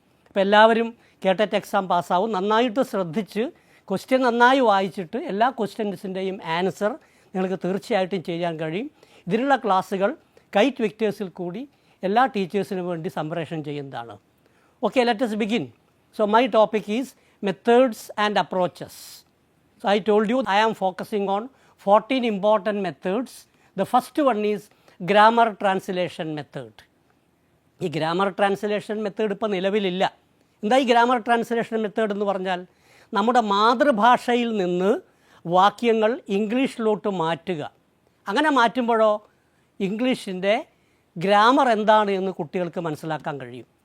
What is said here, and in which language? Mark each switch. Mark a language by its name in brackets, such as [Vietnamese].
[Malayalam] അപ്പോൾ എല്ലാവരും കേട്ടറ്റ് എക്സാം പാസ്സാവും. നന്നായിട്ട് ശ്രദ്ധിച്ച് ക്വസ്റ്റ്യൻ നന്നായി വായിച്ചിട്ട് എല്ലാ ക്വസ്റ്റ്യൻസിൻ്റെയും ആൻസർ നിങ്ങൾക്ക് തീർച്ചയായിട്ടും ചെയ്യാൻ കഴിയും. ഇതിനുള്ള ക്ലാസ്സുകൾ കൈറ്റ് വിക്ടേഴ്സിൽ കൂടി എല്ലാ ടീച്ചേഴ്സിനും വേണ്ടി സംപ്രേഷണം ചെയ്യുന്നതാണ്. [English] Okay, let us begin. So my topic is methods and approaches. So I told you I am focusing on 14 important methods. The first one is grammar translation method. [Malayalam] ഈ ഗ്രാമർ ട്രാൻസ്ലേഷൻ മെത്തേഡ് ഇപ്പോൾ നിലവിലില്ല. എന്താ ഈ grammar translation method എന്ന് പറഞ്ഞാൽ, നമ്മുടെ മാതൃഭാഷയിൽ നിന്ന് വാക്യങ്ങൾ ഇംഗ്ലീഷിലോട്ട് മാറ്റുക. അങ്ങനെ മാറ്റുമ്പോഴോ ഇംഗ്ലീഷിൻ്റെ ഗ്രാമർ എന്താണ് എന്ന് കുട്ടികൾക്ക് മനസ്സിലാക്കാൻ കഴിയും.